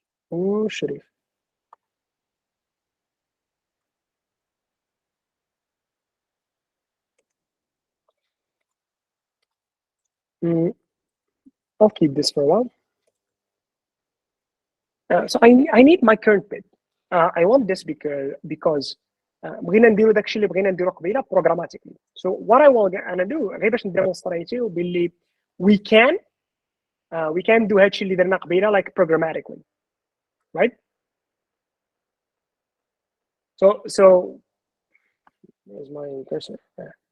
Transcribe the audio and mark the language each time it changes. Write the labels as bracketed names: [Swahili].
[English] Oh, Sharif. I'll keep this for a while. So I need my current bit. I want this because [Arabic] بغينا نديرو داكشي اللي بغينا نديرو قبيله programmatically. [English] So what I will انا do [Arabic] غير باش نديمونستريتيو باللي [English] we can do [Arabic] هادشي اللي درنا قبيله [English] like programmatically, right? So where's my cursor? Yeah.